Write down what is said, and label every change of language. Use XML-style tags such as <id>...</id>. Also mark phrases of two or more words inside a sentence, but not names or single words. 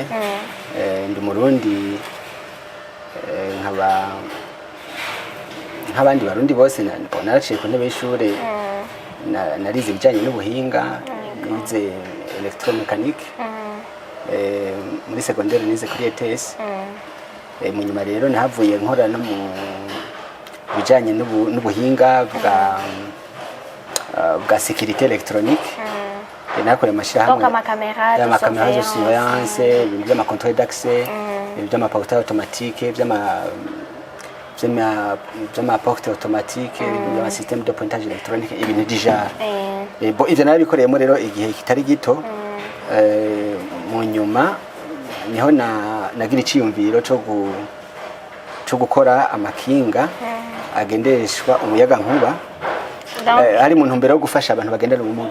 <rn>Ndi Murundi nk'abandi barundi bose naraciye ku ntebe y'ishure narize ibijanye n'ubuhinga nize electromechanique muri secondaire nize kuri ETS. Mu nyuma rero nahavuye nkora no mu bijanye n'ubuhinga bwa</rn> <fr>sécurité électronique</fr> <rn>nakore donc ama caméra</rn> <fr>de surveillance</fr> <rn>ibintu by'ama</rn> <fr>contrôle d'accès</fr> <rn>ibintu by'ama</rn> <fr>portail automatique</fr> <rn>by'ama</rn> <fr>porte automatique</fr> <rn>ibintu by'ama</rn> <fr>système de pointage électronique</fr> <rn>ibintu</rn> <fr>déjà bon</fr> <rn>ivyo narabikoreyemo rero igihe kitari gito mu nyuma niho nagira iciyumviro cyo gukora amakinga agendeshwa umuyaga nkuba hari mu ntumbero yo gufasha abantu bagendana ubumuga.</rn>